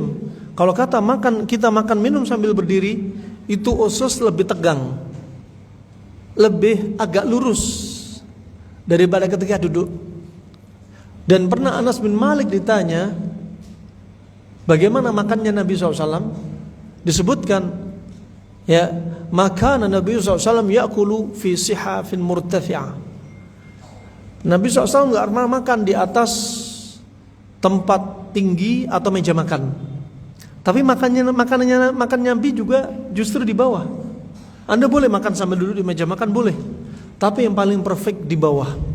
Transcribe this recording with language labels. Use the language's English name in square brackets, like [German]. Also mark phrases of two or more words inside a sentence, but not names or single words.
[Indonesian] Kalau kata kita makan minum sambil berdiri, itu usus lebih tegang, lebih agak lurus daripada ketika duduk. Dan pernah Anas bin Malik ditanya, bagaimana makannya Nabi SAW? Disebutkan, ya, maka Nabi SAW [Arabic] يأكل في صحاف مرتفعة. [Indonesian] Nabi SAW gak pernah makan di atas tempat tinggi atau meja makan. Tapi makan Nabi juga justru di bawah. Anda boleh makan sambil duduk di meja makan, boleh. Tapi yang paling perfect di bawah.